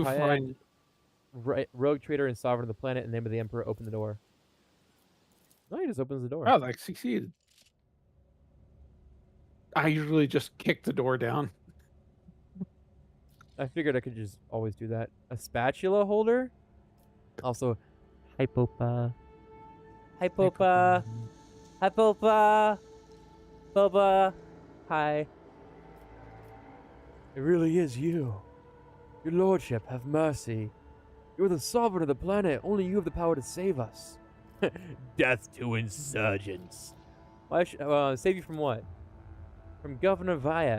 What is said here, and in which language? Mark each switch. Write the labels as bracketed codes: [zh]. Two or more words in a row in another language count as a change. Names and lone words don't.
[en] Pyad, rogue trader and sovereign of the planet. In the name of the emperor, open the door. No, he just opens the door. Oh, like succeeded. I usually just kick the door down. I figured I could just always do that. A spatula holder? Also, Hypopa. Hypopa. Hypopa. Boba. Hi. It really is you. Your lordship, have mercy. You're the sovereign of the planet. Only you have the power to save us. Death to insurgents. Why save you from what? From Governor Viat.